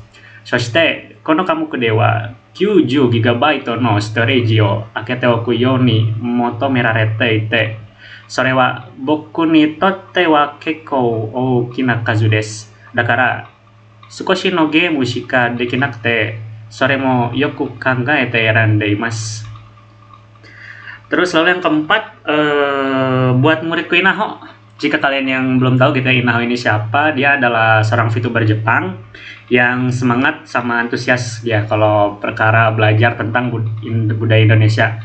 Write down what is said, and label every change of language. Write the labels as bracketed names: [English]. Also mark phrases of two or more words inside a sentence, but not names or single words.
[Japanese] そして、この科目では 90GB のストレージを開けておくように求められていて、それは僕にとっては結構大きな数です。だから、少しのゲームしかできなくて、それもよく考えて選んでいます。 [Indonesian] Terus lalu yang keempat, buat muridku Inaho. Jika kalian yang belum tahu gitu ya, Inaho ini siapa, dia adalah seorang VTuber Jepang yang semangat sama antusias dia kalau perkara belajar tentang budaya Indonesia.